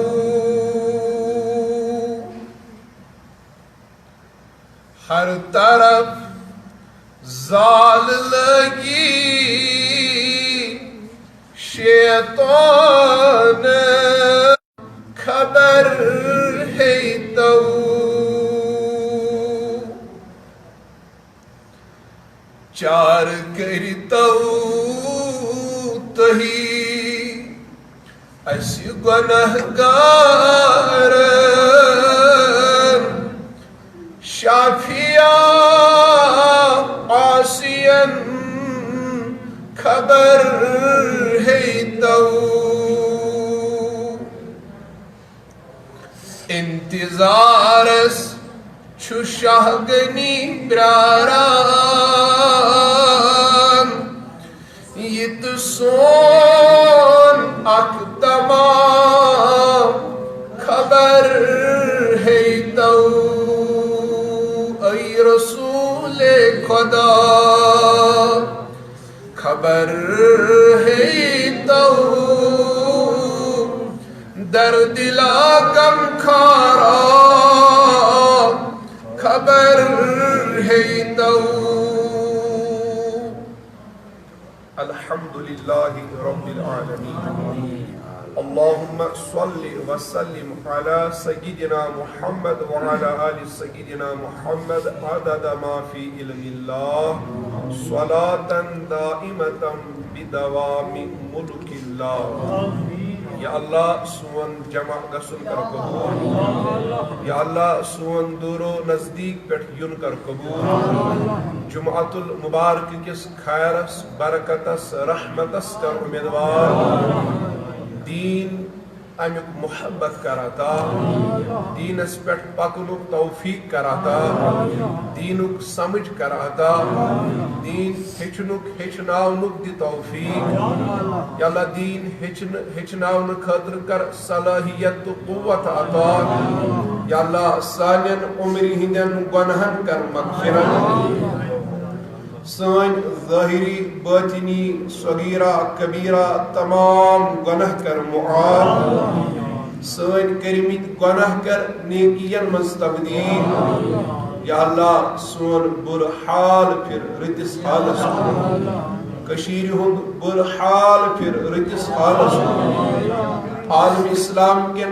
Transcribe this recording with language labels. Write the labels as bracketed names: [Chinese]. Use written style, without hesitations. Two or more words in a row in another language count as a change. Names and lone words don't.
[Kashmiri] ہر طرف زال لگی شیطان خبر ہے تو چار کرتو تہی اس گنہگار شافیہ عاصیاً خبر ہے تو انتظارس چھو شاہگنی براران یت سون اک تمام خبر ہے تو اے رسول خدا خبر ہے تو در دلا غم کھارا خبر ہے تو [Arabic] الحمدللہ رب العالمین اللہم صل وسلم علی سیدنا محمد وعلی آل سیدنا محمد عدد ما فی علم اللہ صلاة دائمة بدوام ملک اللہ. [Kashmiri] یا اللہ سون جمع گسن کر قبول، یا اللہ سون دورو نزدیک پیٹھ یون کر قبول. جمعۃ المبارک کس خیرس برکتس رحمتس کر امیدوار. دین امیک محبت کراتا دینس پہ پکنک توفیق کراتا دینک سمجھ کراتا دین ہچنک ہچناونک دی توفیق یا اللہ دین ہچناون خاطر کر صلاحیت تو قوت عطا یا اللہ سانین عمری ہندین گناہن کر مغفرت سان ظاہری باطنی صغیرہ کبیرہ تمام گناہ کر معاف سان کرمت گناہ کر نیکین مز تبدیل یا اللہ سون بر حال پھر رتس حالس کشیر ہند بر حال پھر رتس حالس عالم اسلام کن